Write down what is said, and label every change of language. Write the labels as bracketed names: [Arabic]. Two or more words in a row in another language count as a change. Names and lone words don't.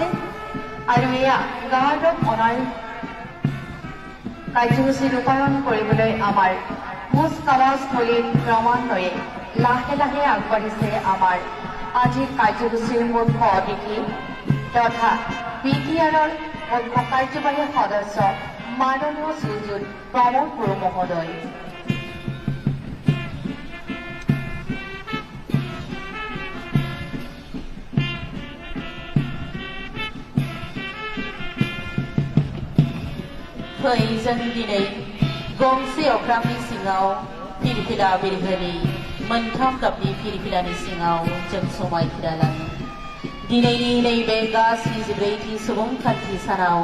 [Assamese] আৰু এয়া [English] guard of honour [Assamese] কাৰ্যসূচী ৰূপায়ণ কৰিবলৈ আমাৰ কুচ কাৱাজস্থলীৰ ক্ৰমান্বয়ে লাহে লাহে আগবাঢ়িছে আমাৰ আজিৰ কাৰ্যসূচীৰ মুখ্য অতিথি তথা BTRৰ মুখ্য কাৰ্যবাহী সদস্য মাননীয় শ্ৰীযুত প্ৰমোদ বড়ো মহোদয় [Bodo] फै जों दिनै गंसे अख्रांनि सिङाव फिरफिला बिरहोनि मोनथाम गाबनि फिरफिलानि सिङाव जों समायखिरालाङो दिनैनि नैबे गासै जिब्रैथि सुबुंखान्थि सानाव